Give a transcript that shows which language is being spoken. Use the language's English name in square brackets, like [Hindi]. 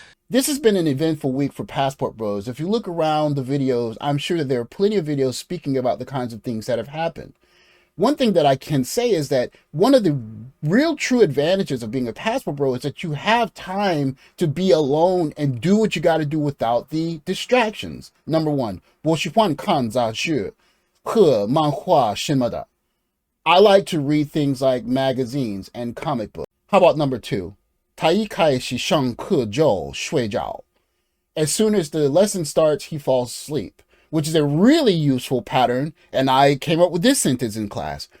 [English] This has been an eventful week for Passport Bros. If you look around the videos, I'm sure that there are plenty of videos speaking about the kinds of things that have happened. One thing that I can say is that one of the real true advantages of being a Passport Bro is that you have time to be alone and do what you got to do without the distractions. Number one, [Chinese] 我喜欢看杂志和漫画什么的. [English] I like to read things like magazines and comic books. How about number two? [Chinese] 他一开始上课就睡着. [English] As soon as the lesson starts, he falls asleep, which is a really useful pattern, and I came up with this sentence in class.